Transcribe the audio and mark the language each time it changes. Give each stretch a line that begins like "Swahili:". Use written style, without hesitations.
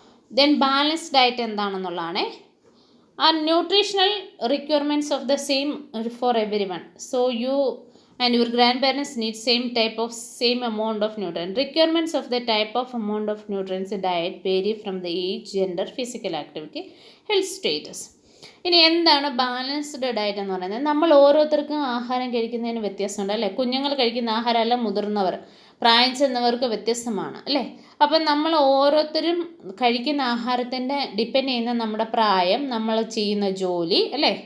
English: Then balanced diet എന്താണെന്നുള്ളതാണ്. Are nutritional requirements of the same for every one. So you and your grandparents need same amount of nutrients. Requirements of the type of amount of nutrients diet vary from the age, gender, physical activity, health status.
Malayalam: ഇനി എന്താണ് balanced diet എന്ന് പറയുന്നത്? നമ്മൾ ഓരോരുത്തർക്കും ആഹാരം കഴിക്കുന്നതിന് വ്യത്യാസമുണ്ട് അല്ലേ. കുഞ്ഞുങ്ങൾ കഴിക്കുന്ന ആഹാരമല്ല മുതിർന്നവർ, പ്രായം ചെന്നവർക്ക് വ്യത്യസ്തമാണ് അല്ലേ. അപ്പം നമ്മൾ ഓരോരുത്തരും കഴിക്കുന്ന ആഹാരത്തിൻ്റെ ഡിപ്പെൻഡ് ചെയ്യുന്ന നമ്മുടെ പ്രായം, നമ്മൾ ചെയ്യുന്ന ജോലി അല്ലേ.